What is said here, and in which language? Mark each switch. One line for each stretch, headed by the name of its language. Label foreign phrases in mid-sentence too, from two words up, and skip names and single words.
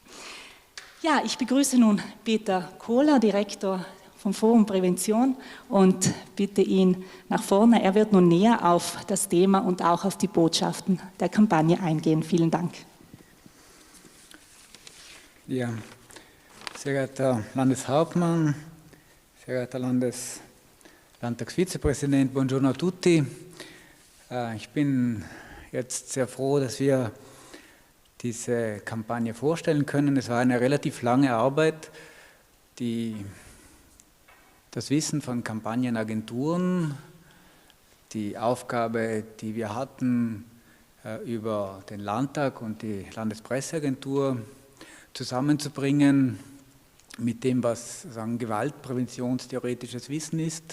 German: Ja, ich begrüße nun Peter Kohler, Direktor vom Forum Prävention, und bitte ihn nach vorne. Er wird nun näher auf das Thema und auch auf die Botschaften der Kampagne eingehen. Vielen Dank. Ja, sehr geehrter Landeshauptmann, sehr geehrter Landtagsvizepräsident,
Italian: buongiorno a tutti.
German: Ich bin jetzt sehr froh, dass wir diese Kampagne vorstellen können. Es war eine relativ lange Arbeit, das Wissen von Kampagnenagenturen, die Aufgabe, die wir hatten, über den Landtag und die Landespresseagentur zusammenzubringen mit dem, was gewaltpräventionstheoretisches Wissen ist.